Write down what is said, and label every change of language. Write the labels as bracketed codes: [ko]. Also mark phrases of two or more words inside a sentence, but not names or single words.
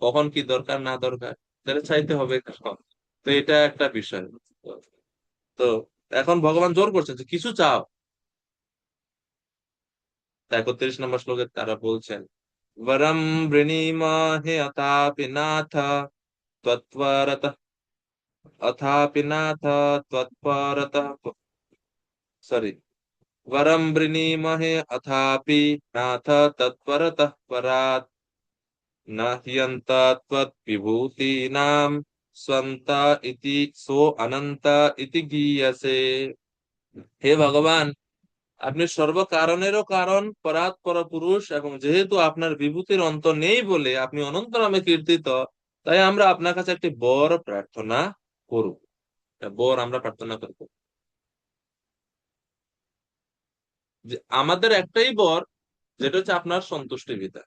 [bn] কখন কি দরকার না দরকার সেটা চাইতে হবে কখন। তো এটা একটা বিষয়। তো এখন ভগবান জোর করছেন যে কিছু চাও। 31 নম্বর শ্লোকে তারা বলছেন, [sa] বরম বৃণীমহে অথাপি নাথ ত্বৎপরতঃ अथापि नाथ त्वत्परतः सॉरी वरं वृणीमहे अथापि नाथ तत्परतः परात् न ह्यन्त त्वद्विभूतीनां स्वन्त इति सो अनंत इति गीयसे। [bn] হে ভগবান, আপনি সর্বকারণেরও কারণ, পরাৎপর পুরুষ, এবং যেহেতু আপনার বিভূতির অন্ত নেই বলে আপনি অনন্ত নামে কীর্তিত, তাই আমরা আপনার কাছে একটি বর প্রার্থনা করব। বর আমরা প্রার্থনা করব যে আমাদের একটাই বর, যেটা হচ্ছে আপনার সন্তুষ্টি বিধান।